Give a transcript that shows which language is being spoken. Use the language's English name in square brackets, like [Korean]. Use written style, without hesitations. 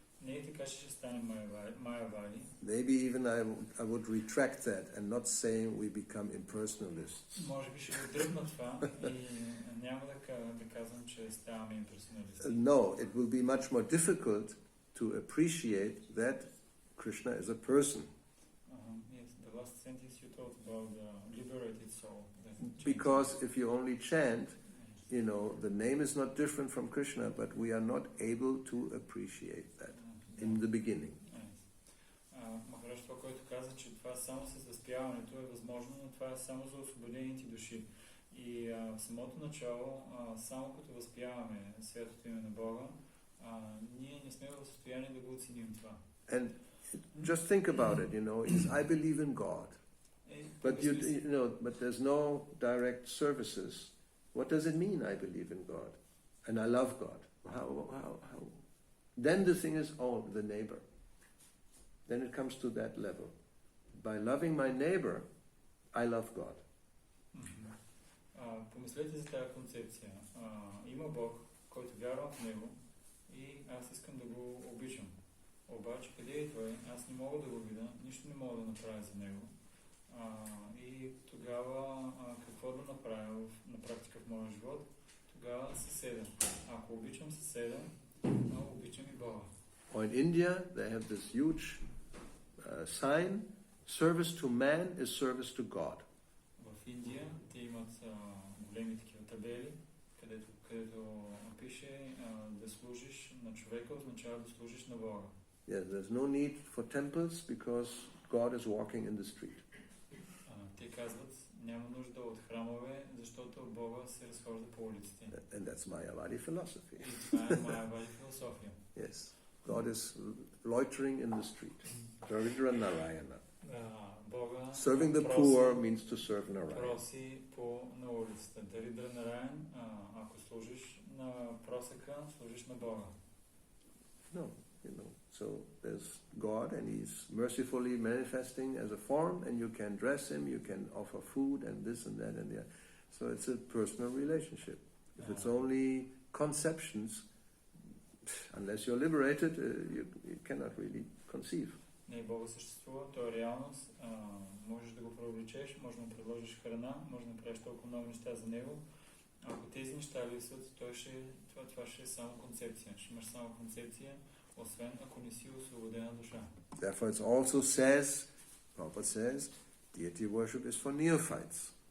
[Bulgarian] Не е така, че ще стане Майавади. [English] Maybe even I would retract that and not saying we become impersonalists. [Bulgarian] Може би ще го дръпна това и няма да казвам, че ставаме имперсоналисти. [English] No, it will be much more difficult to appreciate that Krishna is a person. Yes, the last sentence you talked about the liberated soul. Because if you only chant, you know, the name is not different from Krishna, but we are not able to appreciate that in the beginning. [Bulgarian] Махарадж това, който каза, че това само с възпяването е възможно, но това е само за освободените души. И в самото начало, само като възпяваме святото име на Бога, ние не сме в състояние да го оценим това. [English] And just think about it, you know, is I believe in God, but but there's no direct services. What does it mean I believe in God and I love God? How? Then the thing is, oh, the neighbor. Then it comes to that level. By loving my neighbor, I love God. [Bulgarian] Помислете за тази концепция. Има Бог, който вярвам в Него и аз искам да го обичам. Обаче къде е Той? Аз не мога да го видя, нищо не мога да направя за Него. И тогава какво да направя на практика в моя живот? Тогава съседа. Ако обичам съседа, обичам и Бога. [English] Or in India, they have this huge sign, service to man is service to God. [Bulgarian] В Индия те имат големи такива табели, където пише да служиш на човека означава да служиш на Бога. [English] Yeah, there's no need for temples because God is walking in the street. [Bulgarian] Те казват, няма нужда от храмове, защото Бога се разхожда по улиците. [English] And that's Mayavadi philosophy. [Bulgarian] И това е Майявади философия. [English] Yes, God is loitering in the street. Daridra Narayana. [Bulgarian] Бога [English] Serving the poor means to serve Narayana. [Bulgarian] проси на улицата. Даридра Нараян, ако служиш на просека, служиш на Бога. [English] No, you know. So there's God and He's mercifully manifesting as a form, and you can dress Him, you can offer food and this and that and that. So it's a personal relationship. If it's only conceptions, unless you're liberated, you cannot really conceive. [Bulgarian] Не, Бога съществува, той е реалност, можеш да го преувеличеш, можеш да му предложиш храна, можеш да направиш толкова много неща за него. Ако тези неща липсват, това ще е само концепция. Ще имаш само концепция, освен ако не си освободена душа. [English] Therefore it also says, Prabhupada says, deity worship is for neophytes.